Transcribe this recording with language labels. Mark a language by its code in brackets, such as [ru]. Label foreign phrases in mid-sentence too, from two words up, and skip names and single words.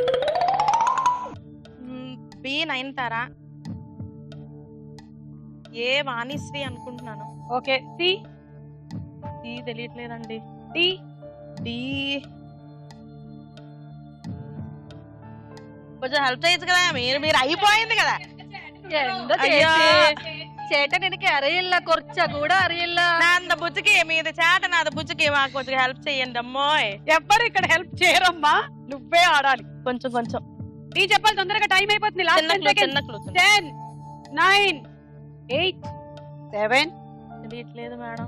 [te] బి నయనతార, ఏ వాణిశ్రీ అనుకుంటున్నాను. ఓకే సి. సి తెలియట్లేదండి. డి. డి కొంచెం హెల్ప్ చేయొచ్చు కదా. మీరు అయిపోయింది కదా. ఎందు అయ్యో. [ml] ചേട്ടൻ എനിക്ക് അറിയില്ല, കുറച്ച കൂടെ അറിയില്ല. [te] నా అంత బుజ్జికి మీది చేట, నాది బుజ్జికి మాకు కొంచెం హెల్ప్ చేయండి అమ్మోయ్. ఎవ్వరు ఇక్కడ హెల్ప్ చేయరమ్మా, నువ్వే ఆడాలి. కొంచెం కొంచెం నీ చెప్పాలి, తొందరగా టైం అయిపోతుంది. చిన్న క్లూ, చిన్న క్లూ. 10 9 8 7 తెలియట్లేదు మేడం.